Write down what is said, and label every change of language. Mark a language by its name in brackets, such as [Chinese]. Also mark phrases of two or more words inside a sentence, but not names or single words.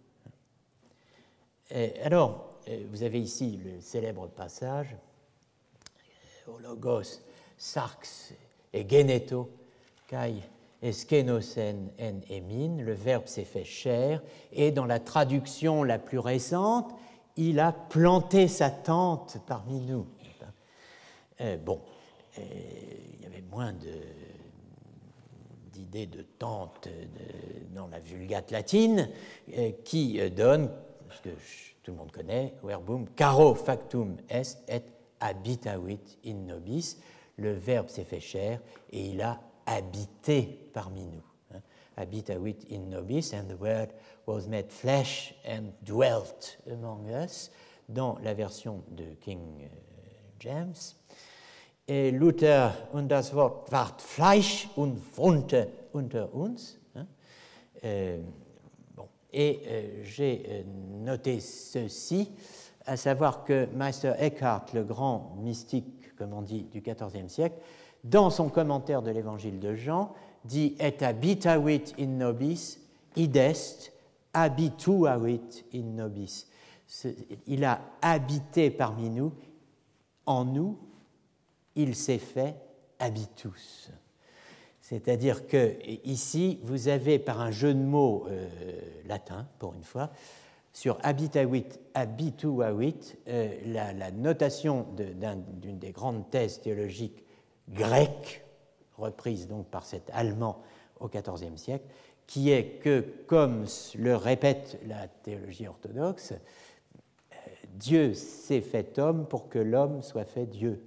[French] Alors, vous avez ici le célèbre passage au [Greek] Λόγος, σὰρξ ἐγένετο, καὶ ἐσκήνωσεν ἐν ἡμῖν, [French] le Verbe s'est fait chair, et dans la traduction la plus récente, il a planté sa tente parmi nous. Il y avait moins d'idées de tente dans la Vulgate latine qui donne, ce que tout le monde connaît, [Latin] verbum caro factum est et habitavit in nobis, [French] le Verbe s'est fait chair et il a habité parmi nous. [Latin] Habitavit in nobis, [English] and the word was made flesh and dwelt among us, [French] dans la version de King James. [German] Et Luther, und das Wort ward Fleisch und wohnte unter uns. [French] J'ai noté ceci, à savoir que Meister Eckhart, le grand mystique, comme on dit, du XIVe siècle, dans son commentaire de l'évangile de Jean, dit « [Latin] Et habitavit in nobis, [French] id est habituavit in nobis ». Il a habité parmi nous, en nous, il s'est fait habitus. C'est-à-dire que ici, vous avez, par un jeu de mots latin, pour une fois, sur habitavit, habituavit, la notation d'une des grandes thèses théologiques grecques, reprise donc par cet Allemand au XIVe siècle, qui est que, comme le répète la théologie orthodoxe, Dieu s'est fait homme pour que l'homme soit fait Dieu.